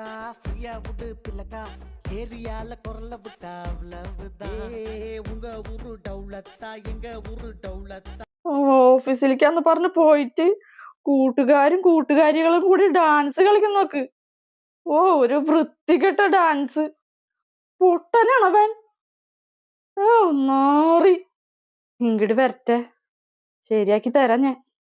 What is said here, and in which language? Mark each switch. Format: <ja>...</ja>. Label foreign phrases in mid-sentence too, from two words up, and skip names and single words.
<ta>ஃப்ரீயா விடு பிள்ளக்கா ஏரியால குரல விட்டா அவ்வளவுதான் உங்க ஊரு டவுலத்தா எங்க ஊரு டவுலத்தா.</ta> <ml>ഓഫീസിലേക്കാന്ന് പറഞ്ഞ് പോയിട്ട് കൂട്ടുകാരും കൂട്ടുകാരികളും കൂടി ഡാൻസ് കളിക്കാൻ നോക്ക്. ഓ, ഒരു വൃത്തികെട്ട ഡാൻസ്. പൊട്ടനാണവൻ. ഓ, നാറി. ഇങ്ങോട്ട് വരട്ടെ, ശരിയാക്കി തരാം ഞാൻ.</ml>